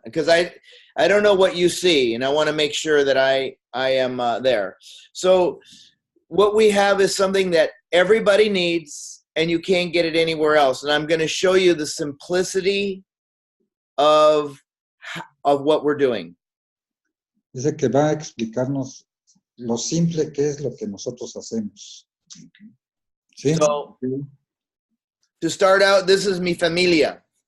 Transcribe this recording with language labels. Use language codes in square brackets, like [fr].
[en] Because I don't know what you see, and I want to make sure that I am there. So what we have is something that everybody needs, and you can't get it anywhere else. And I'm going to show you the simplicity of what we're doing. [es] Dice que va a explicarnos lo simple que es lo que nosotros hacemos. ¿Sí? [en] So, to start out, this is [es] mi familia.